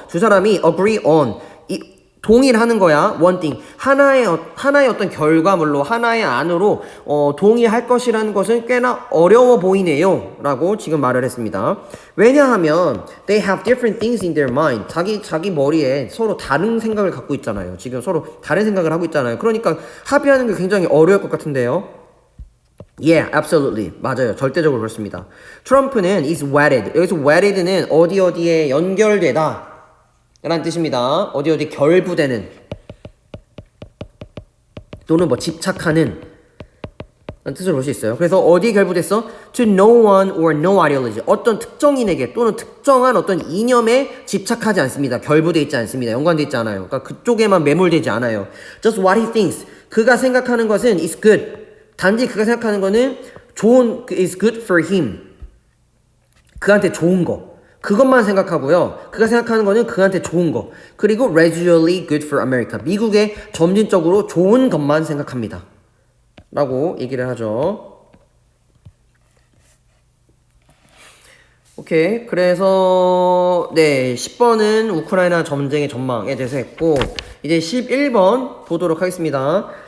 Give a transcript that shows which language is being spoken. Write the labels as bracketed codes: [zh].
[ko] 두 사람이 [en] agree on, [ko] 동일하는 거야. [en] one thing, [ko] 하나의 어떤 결과물로, 하나의 안으로 동의할 것이라는 것은 꽤나 어려워 보이네요 라고 지금 말을 했습니다. 왜냐하면 [en] they have different things in their mind. [ko] 자기 머리에 서로 다른 생각을 갖고 있잖아요. 지금 서로 다른 생각을 하고 있잖아요. 그러니까 합의하는 게 굉장히 어려울 것 같은데요. [en] Yeah, absolutely. [ko] 맞아요. 절대적으로 그렇습니다. [en] 트럼프는 is wedded. [ko] 여기서 wedded는 어디에 연결되다 라는 뜻입니다. 어디 결부되는 또는 뭐 집착하는 라는 뜻으로 볼 수 있어요. 그래서 어디에 결부됐어? [en] To no one or no ideology. [ko] 어떤 특정인에게 또는 특정한 어떤 이념에 집착하지 않습니다. 결부돼 있지 않습니다. 연관돼 있지 않아요. 그러니까 그쪽에만 매몰되지 않아요. [en] Just what he thinks. [ko] 그가 생각하는 것은 [en] is good. [ko] 단지 그가 생각하는 거는 [en] is good for him. [ko] 그한테 좋은 거. 그것만 생각하고요. 그가 생각하는 거는 그한테 좋은 거. 그리고 [en] residually good for America. [ko] 미국에 점진적으로 좋은 것만 생각합니다. 라고 얘기를 하죠. 오케이. 그래서, 10번은 우크라이나 전쟁의 전망에 대해서 했고, 이제 11번 보도록 하겠습니다.